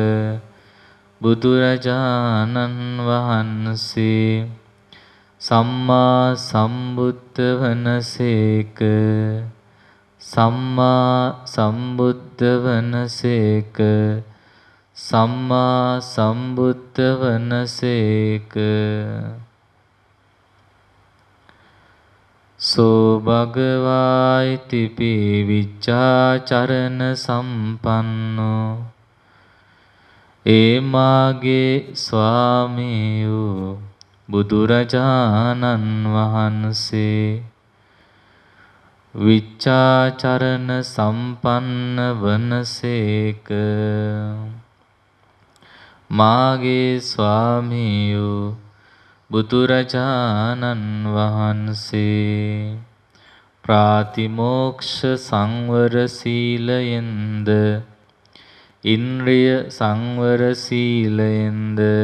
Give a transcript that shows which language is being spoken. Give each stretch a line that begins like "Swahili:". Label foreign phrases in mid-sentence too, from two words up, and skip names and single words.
Sinhala: බුදුරජාණන් වහන්සේ
Pali: සම්මා සම්බුද්ධ
Sinhala: වනසේක
Pali: සම්මා සම්බුද්ධ වනසේක සම්මා සම්බුද්ධ වනසේක සෝ භගවා ඉතිපි විච්ඡාචරණ සම්පන්නෝ
Sinhala: ඒ මාගේ ස්වාමීයු බුදුරජාණන් වහන්සේ
Pali: විච්ඡාචරණ සම්පන්න
Sinhala: වනසේක මාගේ ස්වාමීයු බුදුරජාණන් වහන්සේ ප්‍රාතිමෝක්ෂ සංවර සීලයෙන්ද ඉන්ද්‍රිය සංවර සීලයෙන්ද